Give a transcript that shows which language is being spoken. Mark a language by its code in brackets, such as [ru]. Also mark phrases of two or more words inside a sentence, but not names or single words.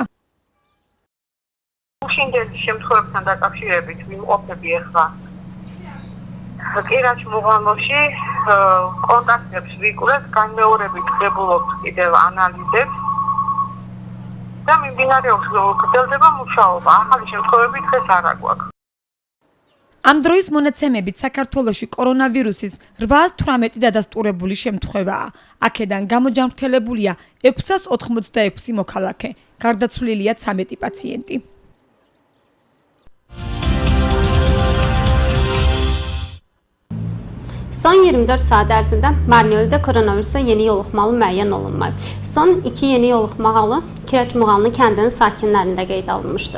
[ka] გუშინდელი შემთხვევებთან დაკავშირებით ვიმყოფები ახლა კირაჩმუღანლოში კონტაქტებს ვიკვრეთ, განმეორებით ვდებულობთ კიდევ ანალიზებს და მიმდინარეობს გრძელდება მუშაობა. ახალი შემთხვევები დღეს არ აგვაქვს. ამ დროის მონაცემებით საქართველოში კორონავირუსის 818 დადასტურებული შემთხვევაა. აქედან გამოჯანმრთელებულია 686 მოქალაქე, გარდაცვლილია 13 პაციენტი. [az] Son 24 saat ərzində Marneulidə koronavirusa yeni yoluxmalı müəyyən olunmayıb. Son 2 yeni yoluxma halı Kiraçmuğanlı kəndinin sakinlərində qeyd alınmışdı.